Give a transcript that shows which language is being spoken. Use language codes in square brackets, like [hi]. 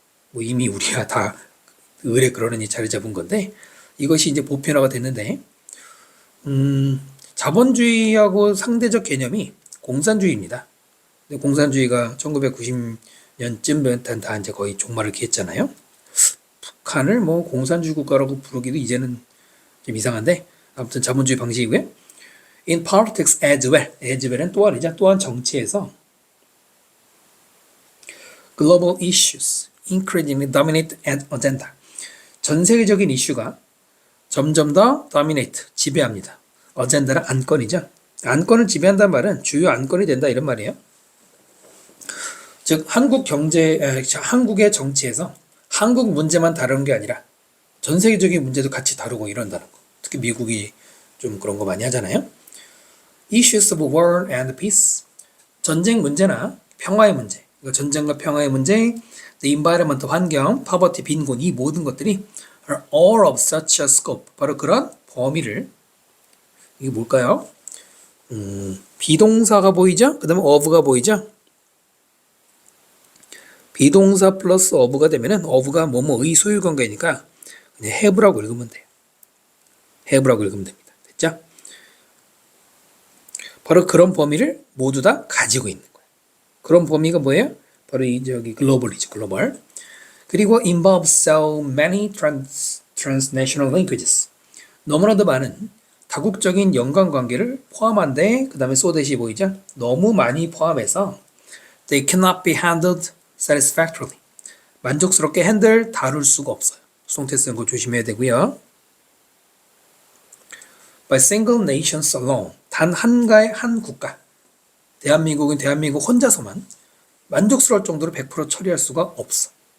[ko] 뭐 이미 우리가 다 의뢰 그러느니 자리 잡은 건데 이것이 이제 보편화가 됐는데 자본주의하고 상대적 개념이 공산주의입니다. 근데 공산주의가 1990년쯤 다 이제 거의 종말을 기했잖아요. 북한을 뭐 공산주의 국가라고 부르기도 이제는 좀 이상한데 아무튼 자본주의 방식이고요. [en] In politics as well은 [ko] 또한이죠. 또한 정치에서 [en] global issues increasingly dominate an agenda. [ko] 전 세계적인 이슈가 점점 더 dominate, 지배합니다. agenda는 안건이죠. 안건을 지배한다는 말은 주요 안건이 된다 이런 말이에요. 즉 한국의 정치에서 한국 문제만 다루는 게 아니라 전 세계적인 문제도 같이 다루고 이런다는 거. 특히 미국이 좀 그런 거 많이 하잖아요. [en] Issues of war and peace. [ko] 전쟁 문제나 평화의 문제. 전쟁과 평화의 문제, [en] the environment, 환경, poverty, 빈곤, [ko] 이 모든 것들이 [en] are all of such a scope. [ko] 바로 그런 범위를, 이게 뭘까요? 비동사가 보이죠? 그 다음에 of가 보이죠? 비동사 플러스 of가 되면은 of가 뭐뭐의 소유 관계니까 그냥 have라고 읽으면 돼요. have라고 읽으면 됩니다. 됐죠? 바로 그런 범위를 모두 다 가지고 있는 거예요. 그런 범위가 뭐예요? 바로 저기 글로벌이죠. 글로벌. 그리고 [en] involves so many transnational linkages. [ko] 너무나도 많은 다국적인 연관관계를 포함한데 그 다음에 so that이 보이죠? 너무 많이 포함해서 [en] they cannot be handled satisfactorily. [ko] 만족스럽게 다룰 수가 없어요. 수동태 쓰는 거 조심해야 되고요. [en] By single nations alone. [ko] 단 한가의 한 국가, 대한민국은 대한민국 혼자서만 만족스러울 정도로 100% 처리할 수가 없어.